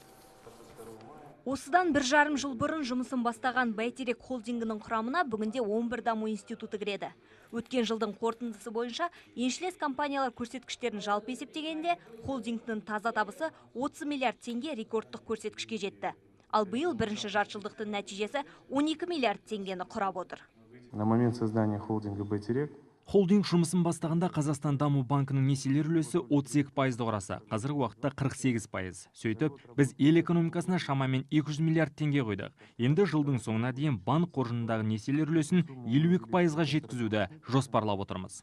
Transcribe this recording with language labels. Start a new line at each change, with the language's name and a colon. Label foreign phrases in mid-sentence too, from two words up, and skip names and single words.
Kazakh: Осыдан 1,5 жыл бұрын жұмысын бастаған Бәйтерек холдингінің құрамына бүгінде 11 даму институты кіреді. Өткен жылдың қорытындысы бойынша еншілес компаниялар көрсеткіштерін жалпы есептегенде холдингтің таза табысы 30 миллиард теңге рекордтық көрсеткішке жетті. Ал биыл бірінші жартыжылдықтың нәтижесі 12 миллиард теңгені құрап отыр.
Russian: На момент создания холдинга Бәйтерек
Kazakh: Холдинг жұмысын бастағанда Қазақстан даму банкінің несиелер үлесі 32%-ды құраса, қазіргі уақытта 48%. Сөйтіп, біз ел экономикасына шамамен 200 миллиард теңге қойдық. Енді жылдың соңына дейін банк қоржынындағы несиелер үлесін 52%-ға жеткізуді жоспарлап отырмыз.